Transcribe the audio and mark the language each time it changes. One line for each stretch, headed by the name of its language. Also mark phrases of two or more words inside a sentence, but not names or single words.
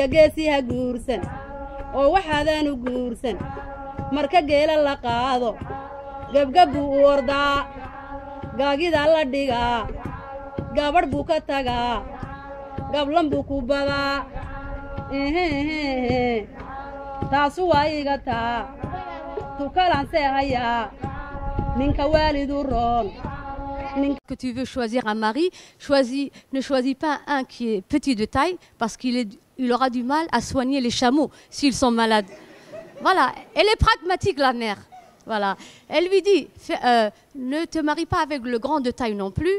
Somali: geesii ha guursan oo waxaadaanu guursan marka geela la qaado gebgab buu u ordaa gaagida la dhigaa gabadh buu ka tagaa gablan buu ku badaa taasu waa iga taa tukalansee hayaa ninka waalidu roon
French: Que tu veux choisir un mari, ne choisis pas un qui est petit de taille parce qu'il aura du mal à soigner les chameaux s'ils sont malades. Voilà, elle est pragmatique la mère. Voilà, elle lui dit ne te marie pas avec le grand de taille non plus.